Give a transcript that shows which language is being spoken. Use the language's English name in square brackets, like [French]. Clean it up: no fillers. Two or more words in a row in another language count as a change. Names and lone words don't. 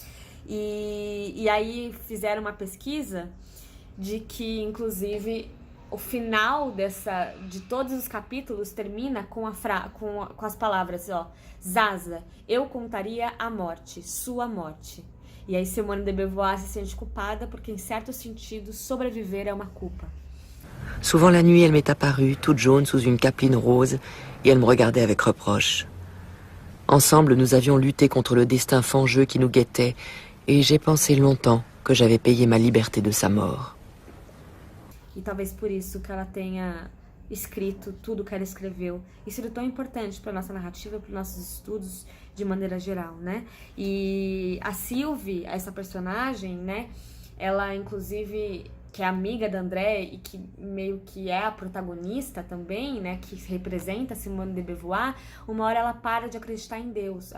[Portuguese] E aí fizeram uma pesquisa de que, inclusive, o final de todos os capítulos termina com as palavras, ó, Zaza, eu contaria a morte, sua morte. E aí Simone de Beauvoir se sente culpada porque, em certo sentido, sobreviver é uma culpa. [French] Souvent la nuit, elle m'est apparue, toute jaune sous une capeline rose, et elle me regardait avec reproche. Ensemble, nous avions lutté contre le destin fangeux qui nous guettait, et j'ai pensé longtemps que j'avais payé ma liberté de sa mort. [Portuguese] E talvez por isso que ela tenha escrito tudo que ela escreveu. E sido tão importante para nossa narrativa, para nossos estudos de maneira geral, né? E a Sylvie, essa personagem, né? Ela, inclusive, que é amiga da André e que meio que é a protagonista também, né, que representa Simone de Beauvoir, uma hora ela para de acreditar em Deus.